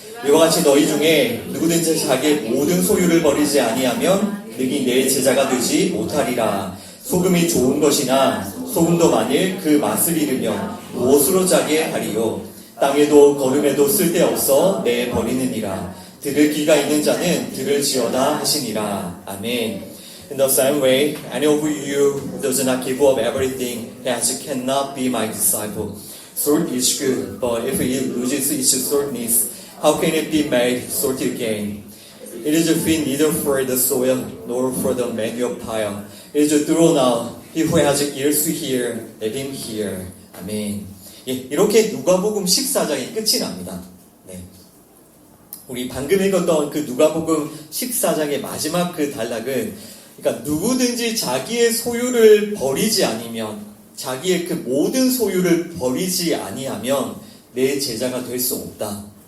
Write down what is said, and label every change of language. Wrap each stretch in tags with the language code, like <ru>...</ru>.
<ko>이와 같이 너희 중에 누구든지 자기의 모든 소유를 버리지 아니하면 능히 내 제자가 되지 못하리라. 소금이 좋은 것이나 소금도 만일 그 맛을 잃으면 무엇으로 짜게 하리요. 땅에도 거름에도 쓸데없어 내버리느니라. 들을 귀가 있는 자는 들을지어다 하시니라. 아멘.</ko> <en>In the same way, any of you who does not give up everything has cannot be my disciple. Salt is good, but if it loses its saltness, how can it be made salty again? It is fit neither for the soil nor for the manure pile. It is thrown out. He who has ears to hear, let him hear.</en> <ko>아멘. 이렇게 누가복음 14장이 끝이 납니다. 우리 방금 읽었던 그 누가복음 14장의 마지막 그 단락은, 그러니까 누구든지 자기의 소유를 버리지 아니면, 자기의 그 모든 소유를 버리지 아니하면 내 제자가 될 수 없다.</ko>